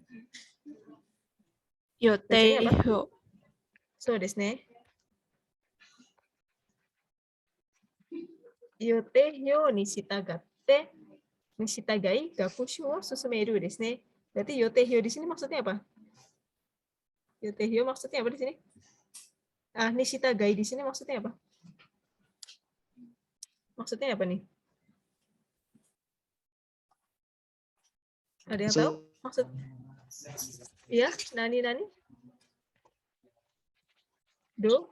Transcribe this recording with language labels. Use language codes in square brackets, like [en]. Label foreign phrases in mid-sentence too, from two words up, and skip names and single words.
[id] Bacanya apa? [ja] 予定表。そうですね。予定表に従って学習を進めるですね. [id] Berarti 予定表 di sini maksudnya apa? 予定表 maksudnya apa di sini? Nishitagai di sini maksudnya apa? Maksudnya apa nih? Ada yang tahu? Maksud? [ja] Iya, なに？どう?